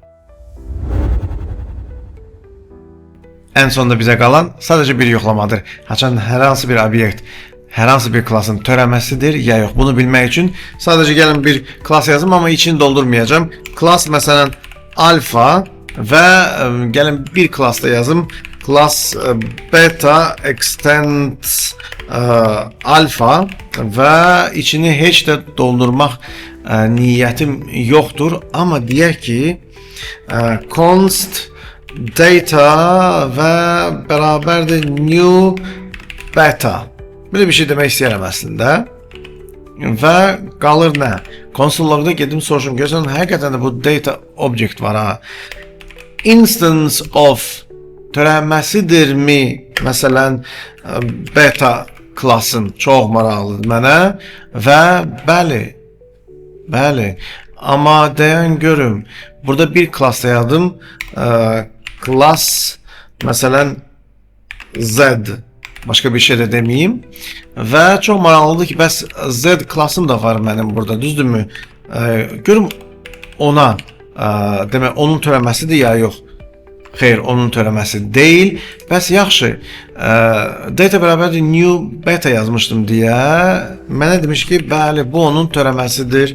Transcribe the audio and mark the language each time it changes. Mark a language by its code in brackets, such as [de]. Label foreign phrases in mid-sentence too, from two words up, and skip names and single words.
[az] Ən sonunda bizə qalan sadəcə bir yoxlamadır. Haçan hər hansı bir obyekt, hər hansı bir klassın törəməsidir ya yox. Bunu bilmək üçün sadəcə gəlin bir klass yazım, amma içini doldurmayacağım. Klass məsələn alfa və gəlin bir klassda yazım [en] class beta extends alfa [az] ve içini heç də doldurmaq niyyətim yoxdur, amma deyək ki [en] const data [az] və bərabərdir [en] new beta. [tr] Böyle bir şey [az] demək istəyirəm əslində. Və qalır nə? Konsollarda gedim soruşum, görsən həqiqətən də bu data object var ha. [en] Instance of [az] törənməsidirmi? Məsələn, beta klasın çox maraqlıdır mənə və bəli. Amma dayan görüm. Burada bir klass yazdım. Class məsələn Z. [tr] Başka bir şey de demeyeyim. [az] Ve çok maraqlıdır ki, bəs Z klassım da var mənim burada, düzdürmü? Görüm ona, demək onun törəməsidir ya yox. Xeyr, onun törəməsi deyil. Bəs yaxşı, data bərabərdir [en] new beta [az] yazmışdım deyə mənə demiş ki, bəli bu onun törəməsidir.